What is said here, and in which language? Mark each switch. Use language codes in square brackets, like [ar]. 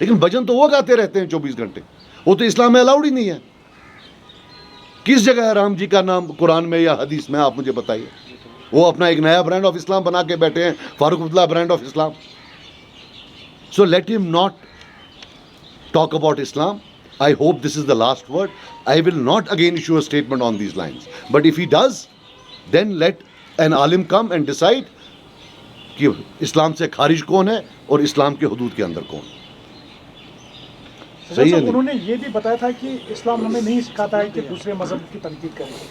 [ur] لیکن بھجن تو وہ گاتے رہتے ہیں 24 گھنٹے. وہ تو اسلام میں الاؤڈ ہی نہیں ہے. کس جگہ ہے رام جی کا نام قرآن میں یا حدیث میں؟ آپ مجھے بتائیے. وہ اپنا ایک نیا برانڈ آف اسلام بنا کے بیٹھے ہیں، Farooq Abdullah brand of Islam. [en] So let him not talk about Islam. I hope this is the last word. I will not again issue a statement on these lines. But if he does, then let an alim come and decide [ur] کہ اسلام سے خارج کون ہے اور اسلام کے حدود کے اندر کون. صحیح ہے. انہوں نے یہ بھی بتایا تھا کہ اسلام ہمیں نہیں سکھاتا ہے کہ دوسرے مذہب کی تنقید کریں.